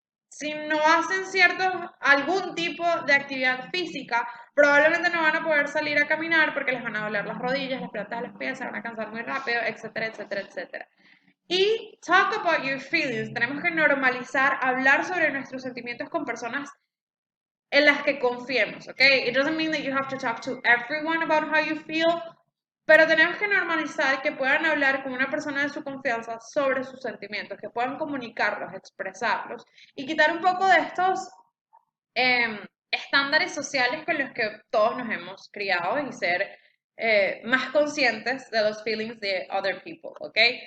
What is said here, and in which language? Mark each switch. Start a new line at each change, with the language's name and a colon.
Spanish: Si no hacen algún tipo de actividad física, probablemente no van a poder salir a caminar porque les van a doler las rodillas, las plantas de los pies, se van a cansar muy rápido, etcétera, etcétera, etcétera.
English: Y talk about your feelings.
Spanish: Tenemos que normalizar hablar sobre nuestros sentimientos con personas en las que confiemos, ¿ok?
English: It doesn't mean that you have to talk to everyone about how you feel,
Spanish: pero tenemos que normalizar que puedan hablar con una persona de su confianza sobre sus sentimientos, que puedan comunicarlos, expresarlos y quitar un poco de estos estándares sociales con los que todos nos hemos criado y ser más conscientes de los feelings de
English: other people,
Spanish: ¿ok?